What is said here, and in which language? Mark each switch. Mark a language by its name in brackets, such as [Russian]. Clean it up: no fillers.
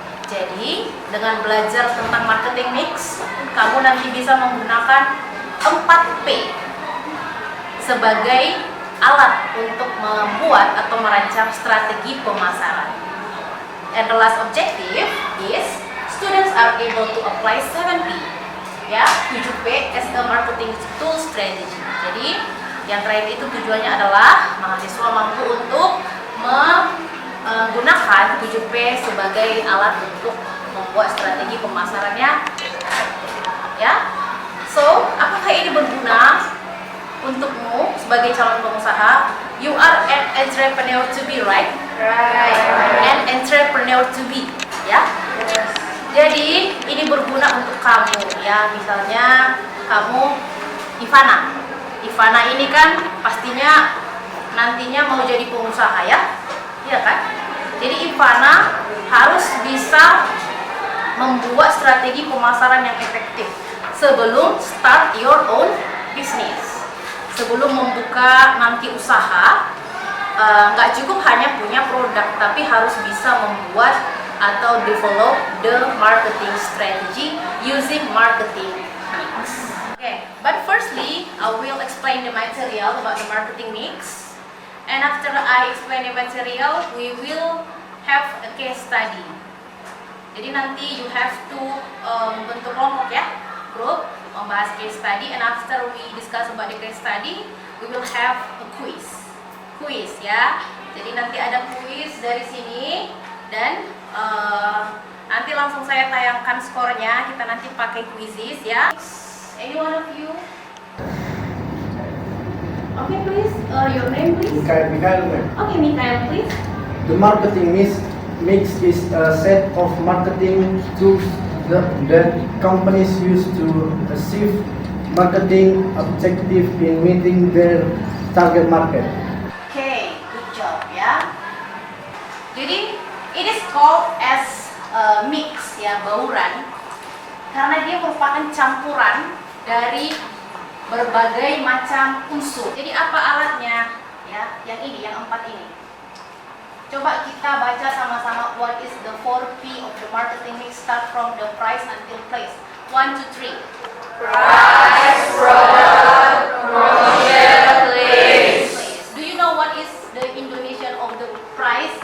[Indonesian] Jadi dengan belajar tentang marketing mix, kamu nanti bisa menggunakan 4P sebagai alat untuk membuat atau merancang strategi pemasaran. [English] And the last objective is students are able to apply 7P, ya, 7P as a marketing tool strategy. [Indonesian] Jadi yang terakhir itu tujuannya adalah mahasiswa mampu untuk menggunakan 7P sebagai alat untuk membuat strategi pemasarannya efektif. Ya. So, apakah ini berguna untukmu sebagai calon pengusaha? [English] You are an entrepreneur to be, right? Right. An entrepreneur to be, ya. [Indonesian] Jadi ini berguna untuk kamu, ya. Misalnya kamu Ivana. Ivana ini kan pastinya nantinya mau jadi pengusaha, ya, iya kan? Jadi Ivana harus bisa membuat strategi pemasaran yang efektif sebelum [English] start your own business. [Indonesian] Sebelum membuka nanti usaha, nggak cukup hanya punya produk, tapi harus bisa membuat atau [English] develop the marketing strategy using marketing mix. Okay, but firstly, I will explain the material about the marketing mix. And after I explain the material, we will have a case study. [Indonesian] Jadi nanti [English] you have to [Indonesian] bentuk kelompok ya, grup, membahas case study. [English] And after we discuss about the case study, we will have a quiz ya. [Indonesian] Jadi nanti ada quiz dari sini dan nanti langsung saya tayangkan skornya. Kita nanti pakai quizzes ya. [English] Any one of you? Okay, please. Your name, please. Mikhail. Okay, Mikhail, please. The marketing mix is a set of marketing tools that companies use to achieve marketing objective in meeting their target market. Okay, good job ya. [Indonesian] Jadi [English] it is called as a mix [Indonesian] ya, bauran, karena dia merupakan campuran dari berbagai macam unsur. Jadi apa alatnya? Ya, yang ini, yang 4 ini. Coba kita baca sama-sama [English] what is the 4P of the marketing mix, start from the price until place. 1, 2, 3. Price, product, promotion, place. Do you know what is the Indonesian of the price?